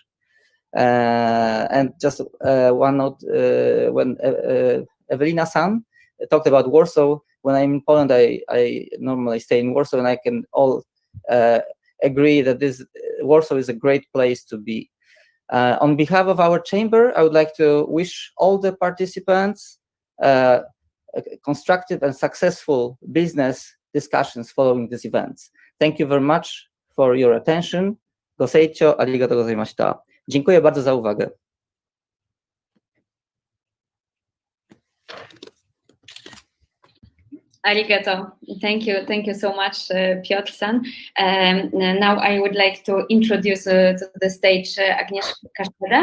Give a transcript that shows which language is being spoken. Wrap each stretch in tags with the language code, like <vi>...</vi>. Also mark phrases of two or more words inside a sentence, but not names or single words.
<en>And just one note, when Ewelina-san talked about Warsaw, when I'm in Poland, I normally stay in Warsaw, and I can all agree that this Warsaw is a great place to be. On behalf of our chamber, I would like to wish all the participants constructive and successful business discussions following this event. Thank you very much for your attention.</en> <ja>ご清聴、ありがとうございました.</ja> <pl>Dziękuję bardzo za uwagę.</pl> <ja>Arigato.</ja> <en>Thank you so much, Piotr-san. Now I would like to introduce to the stage Agnieszka Kaszpera.</en>